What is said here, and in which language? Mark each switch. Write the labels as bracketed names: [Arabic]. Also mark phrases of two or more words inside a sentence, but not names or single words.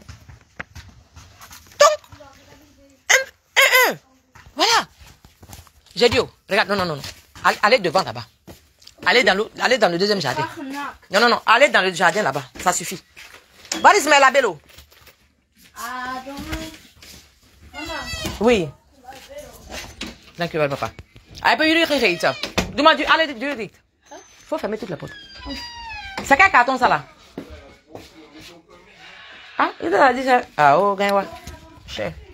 [French] Donc, voilà. J'ai dit, oh, regarde, non. Allez devant là-bas. Allez dans le deuxième jardin. Non. Allez dans le jardin là-bas. Ça suffit. Baris met la bello. Oui. [Dutch] Dankjewel, papa. Hebben jullie gegeten? Doe maar, allez, dit. [French] Faut fermer toute la porte. C'est quel carton ça là? Ah, il a dit ça. Ah, oh, gagne, ouais. Cher.